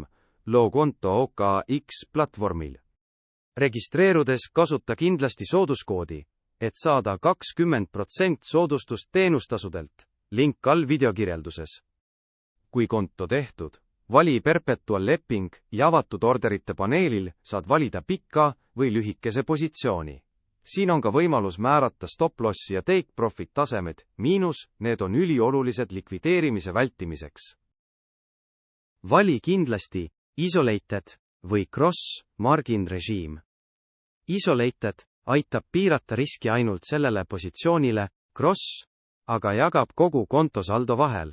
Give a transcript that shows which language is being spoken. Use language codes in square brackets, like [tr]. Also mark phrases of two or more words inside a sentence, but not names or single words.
[et] Loo konto OKX platvormil. Registreerudes kasuta kindlasti sooduskoodi, et saada 20% soodustust teenustasudelt. Link all videokirjelduses. Kui konto tehtud, vali perpetual leping ja avatud orderite paneelil saad valida pika või lühikese positsiooni. Siin on ka võimalus määrata stop-loss ja [en] take profit [et] tasemed, need on üliolulised likvideerimise vältimiseks. Vali kindlasti isolated või [en] cross margin [et] režiim. Isolated aitab piirata riski ainult sellele positsioonile, cross aga jagab kogu kontosaldo vahel.